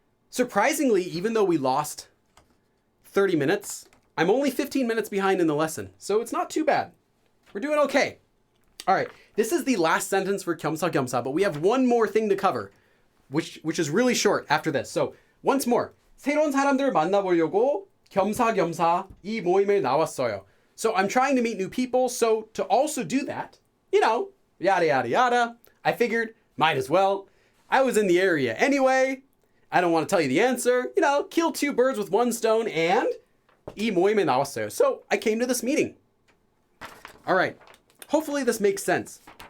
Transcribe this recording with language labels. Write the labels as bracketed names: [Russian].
[English] Surprisingly, even though we lost 30 minutes, I'm only 15 minutes behind in the lesson. So it's not too bad. We're doing okay. All right. This is the last sentence for 겸사겸사, but we have one more thing to cover, which is really short after this. So once more. [Korean] 새로운 사람들을 만나보려고 겸사겸사 이 모임에 나왔어요. [English] So I'm trying to meet new people. So to also do that, yada, yada, yada, I figured might as well. I was in the area anyway. I don't want to tell you the answer. Kill two birds with one stone and 이 모임에 나왔어요. So I came to this meeting. All right. Hopefully this makes sense.